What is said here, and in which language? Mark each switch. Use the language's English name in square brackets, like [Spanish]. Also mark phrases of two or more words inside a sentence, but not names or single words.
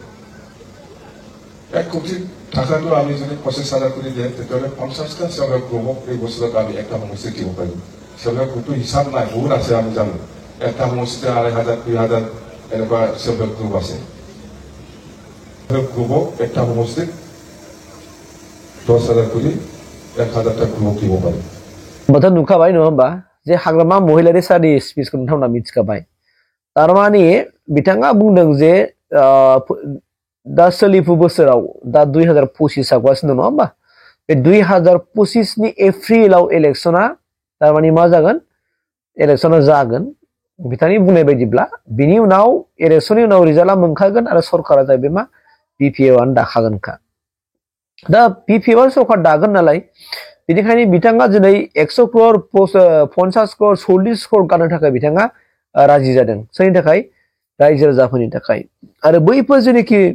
[Assamese] 1 কোটি টাকাটো আমি যদি 25,000 কৰি দিয়ে তেতিয়াহ'লে 50টা [English] self help groupক [Assamese] এই বছৰত আমি একটা সমষ্টি দিব পাৰিম [English] self help groupটো [Assamese] হিচাপ নাই বহুত আছে আমি জানো একটা সমষ্টিতে 2,500 2,000 এনেকুৱা [English] self help group [Assamese] আছে [English] help groupক [Assamese] একটা সমষ্টিত 10,000 কৰি 1,000টা গ্ৰুপ দিব পাৰিম [Bodo] बाथ्रा नुखाबाय नङा होमबा जे हाग्रामा महिलारि सारनि स्पिचखौ नोंथांमोना मिथिखाबाय थारमाने बिथाङा बुंदों जे दा सोलिफु बोसोराव दा 2025 जागासिनो दं नङा होमबा बे 2025 नि एप्रिलाव इलेक्शना तारमाने मा जागोन इलेक्शना जागोन बिथांनि बुंनाय बायदिब्ला बिनि उनाव इलेक्शननि उनाव रिजाल्टआ मोनखागोन आरो सरकारा जाहैबाय मा बिपिएफ आनो दाखागोनखा दा बिपिएफ आनो सरकार दागोन नालाय बेनिखायनो बिथाङा दिनै 100 क्रर 50 क्रर 40 क्रर गारनो थाखाय बिथाङा राजि जादों सोरनि थाखाय रायजो राजाफोरनि थाखाय आरो बैफोर जेनेखि